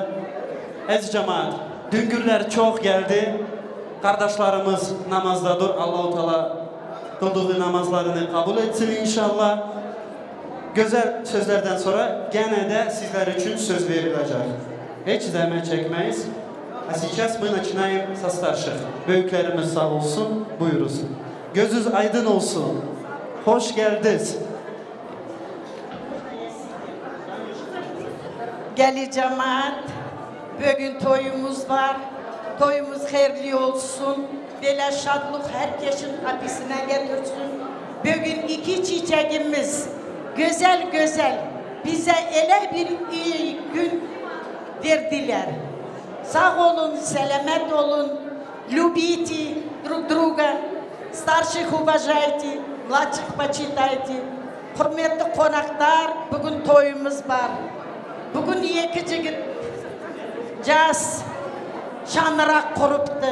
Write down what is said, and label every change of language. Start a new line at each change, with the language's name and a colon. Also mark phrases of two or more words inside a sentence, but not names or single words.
Turkish: Əziz cemaat, düngürler çok geldi. Kardeşlerimiz namazdadır. Allah-u Teala kıldığı namazlarını kabul etsin inşallah. Güzel sözlerden sonra gene de sizler için söz verilecek. Hiç zahmet çekmeyiz.
Russian: А сейчас мы начинаем со старших.
Turkish: Büyüklerimiz sağ olsun, buyuruz. Gözünüz aydın olsun. Hoş geldiniz. Geli cemaat, bugün toyumuz var. toyumuz hayırlı olsun. Böyle şadlık herkesin kapısına getirsin. Bugün iki çiçeğimiz güzel güzel bize ele bir iyi gün verdiler. Sağ olun, selamet olun.
Russian: Любите друг друга. Старших уважайте, младших почитайте.
Turkish: Hürmetli konaklar, bugün toyumuz var.
Kazakh: Bugün iki jigit jaz şanırak kuruptu.